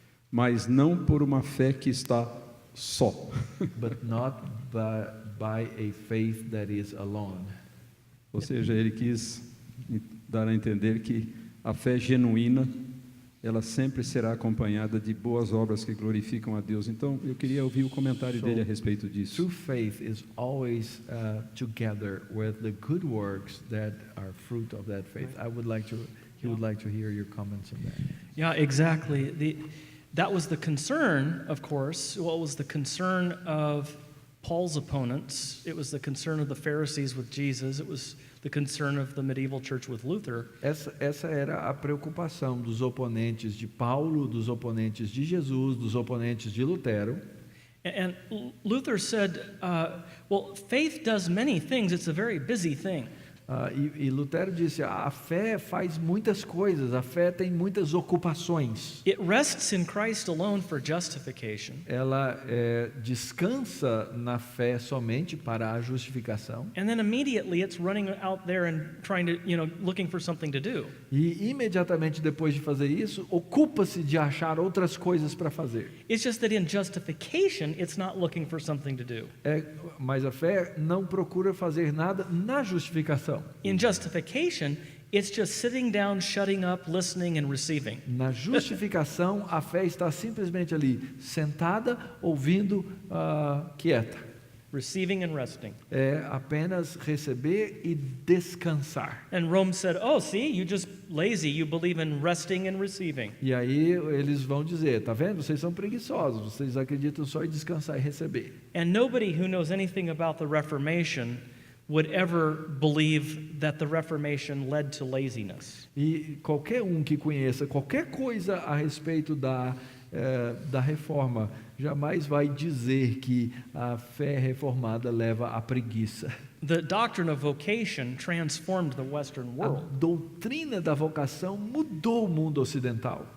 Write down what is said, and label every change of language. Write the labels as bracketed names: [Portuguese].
[Portuguese] mas não por uma fé que está só. [English] but not by a faith that is alone. [Portuguese] Ou seja, ele quis dar a entender que a fé genuína, ela sempre será acompanhada de boas obras que glorificam a Deus. Então, eu queria ouvir o comentário dele a respeito disso. [English] True faith is always together with the good works that are fruit of that faith. He would like to hear your comments on that. Yeah, exactly. That was the concern, of course. What was the concern of Paul's opponents? It was the concern of the Pharisees with Jesus. It was the the concern of the medieval church with Luther. [Portuguese] Essa era a preocupação dos oponentes de Paulo, dos oponentes de Jesus, dos oponentes de Lutero. [English] And Luther said, well, faith does many things. It's a very busy thing. [Portuguese] E Lutero disse: a fé faz muitas coisas, a fé tem muitas ocupações. [English] It rests in Christ alone for justification. [Portuguese] Ela descansa na fé somente para a justificação. [English] And then immediately it's running out there and trying to, looking for something to do. [Portuguese] E imediatamente depois de fazer isso, ocupa-se de achar outras coisas para fazer. [English] It's just that in justification, it's not looking for something to do. [Portuguese] Mas a fé não procura fazer nada na justificação. [English] In justification, it's just sitting down, shutting up, listening and receiving. [Portuguese] Na justificação, a fé está simplesmente ali, sentada, ouvindo, quieta. [English] Receiving and resting. [Portuguese] É apenas receber e descansar. [English] And Rome said, oh, see, you just lazy. You believe in resting and receiving. [Portuguese] E aí eles vão dizer: tá vendo? Vocês são preguiçosos, vocês acreditam só em descansar e receber. [English] And nobody who knows anything about the Reformation would ever believe that the Reformation led to laziness. [Portuguese] E qualquer que conheça qualquer coisa a respeito da reforma jamais vai dizer que a fé reformada leva à preguiça. [English] The doctrine of vocation transformed the Western [Portuguese] A [English] world. [Portuguese] doutrina da vocação mudou o mundo ocidental.